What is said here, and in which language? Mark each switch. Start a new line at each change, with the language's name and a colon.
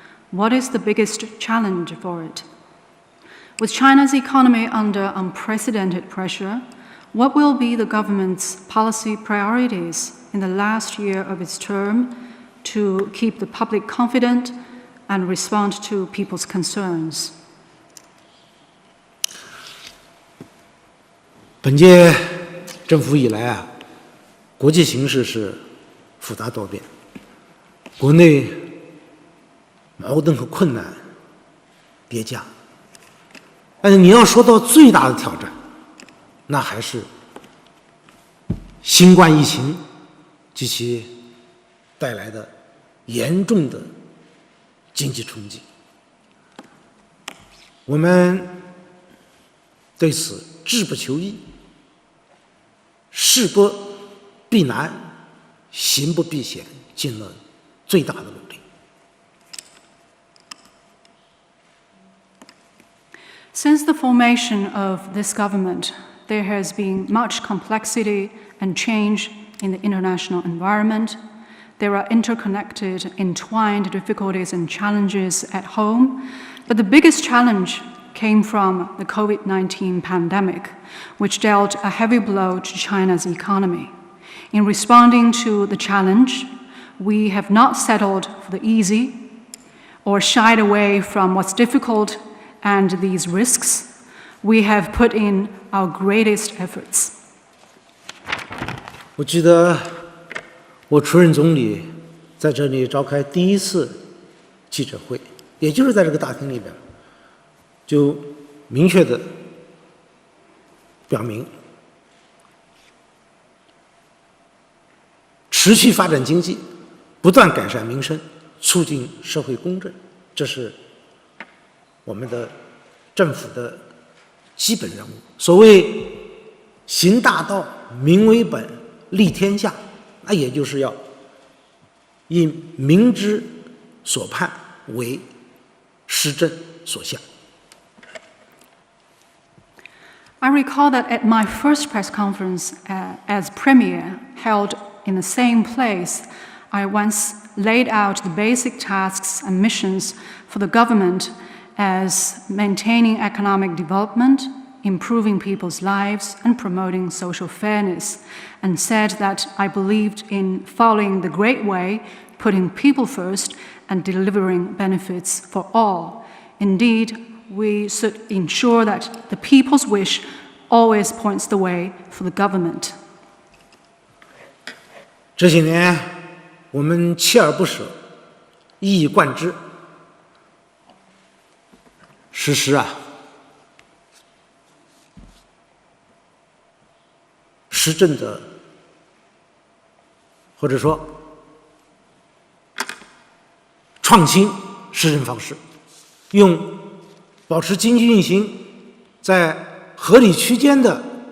English: What is the biggest challenge for it? With China's economy under unprecedented pressure, what will be the government's policy priorities in the last year of its term to keep the public confident and respond to people's concerns?
Chinese: 本届政府以来国际形势是复杂多变，国内矛盾和困难叠加，但是你要说到最大的挑战，那还是新冠疫情及其带来的严重的经济冲击。我们对此志不求易，事不避难，行不避险，尽了最大的努力。
English: Since the formation of this government, there has been much complexity and change in the international environment. There are interconnected, entwined difficulties and challenges at home, but the biggest challenge came from the COVID-19 pandemic, which dealt a heavy blow to China's economy. In responding to the challenge, we have not settled for the easy or shied away from what's difficult and these risks. We have put in our greatest efforts.
Chinese: 我记得我出任总理，在这里召开第1次记者会，也就是在这个大厅里边，就明确地表明，持续发展经济，不断改善民生，促进社会公正，这是我们的政府的基本任务。所谓行大道，民为本，利天下，那也就是要以民之所盼为施政所向。
English: I recall that at my first press conference as Premier, held in the same place, I once laid out the basic tasks and missions for the government as maintaining economic development, improving people's lives, and promoting social fairness, and said that I believed in following the Great Way, putting people first, and delivering benefits for all. Indeed, we should ensure that the people's wish always points the way for the government.
Chinese: 这些年，我们锲而不舍，一以贯之，实施施政的，或者说创新施政方式，用保持经济运行在合理区间的